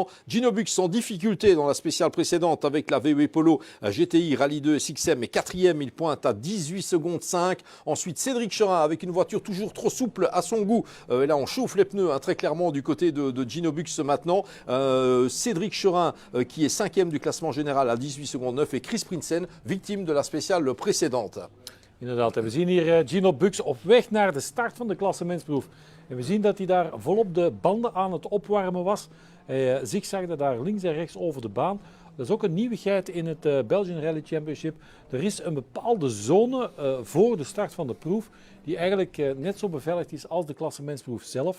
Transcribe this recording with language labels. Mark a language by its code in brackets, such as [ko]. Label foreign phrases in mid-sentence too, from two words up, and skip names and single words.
[fr] Gino Bux en difficulté dans la spéciale précédente avec la VW Polo GTI Rallye 2 SXM, et quatrième, il pointe à 18 secondes 5. Ensuite, Cédric Cherin avec une voiture toujours trop souple à son goût. Et là, on chauffe les pneus très clairement du côté de Gino Bux maintenant. Cédric Cherin qui est 5e du classement général à 18 secondes 9 et Chris Prinsen, victime de la spéciale précédente. [nl] Inderdaad, en we zien hier Gino Bux op weg naar de start van de klassementsproef. En we zien dat hij daar volop de banden aan het opwarmen was. Hij zigzagde daar links en rechts over de baan. Dat is ook een nieuwigheid in het Belgian Rally Championship. Er is een bepaalde zone voor de start van de proef die eigenlijk net zo beveiligd is als de klassementsproef zelf.